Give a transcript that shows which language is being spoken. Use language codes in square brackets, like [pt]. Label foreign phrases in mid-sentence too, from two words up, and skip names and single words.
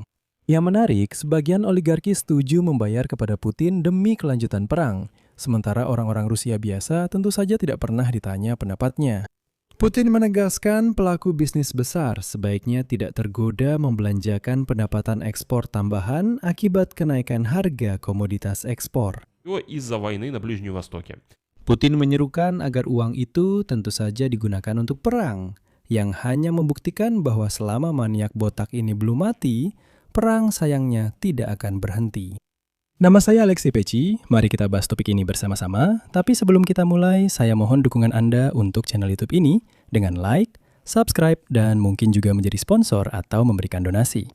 [id] Yang menarik, sebagian oligarki setuju membayar kepada Putin demi kelanjutan perang, sementara orang-orang Rusia biasa tentu saja tidak pernah ditanya pendapatnya. Putin menegaskan pelaku bisnis besar sebaiknya tidak tergoda membelanjakan pendapatan ekspor tambahan akibat kenaikan harga komoditas ekspor. [ru] Из-за войны на Ближнем Востоке. [id] Putin menyerukan agar uang itu tentu saja digunakan untuk perang, yang hanya membuktikan bahwa selama maniak botak ini belum mati, perang sayangnya tidak akan berhenti. Nama saya Alexi Peci, mari kita bahas topik ini bersama-sama, tapi sebelum kita mulai, saya mohon dukungan Anda untuk channel YouTube ini dengan [en] like, subscribe, [id] dan mungkin juga menjadi sponsor atau memberikan donasi.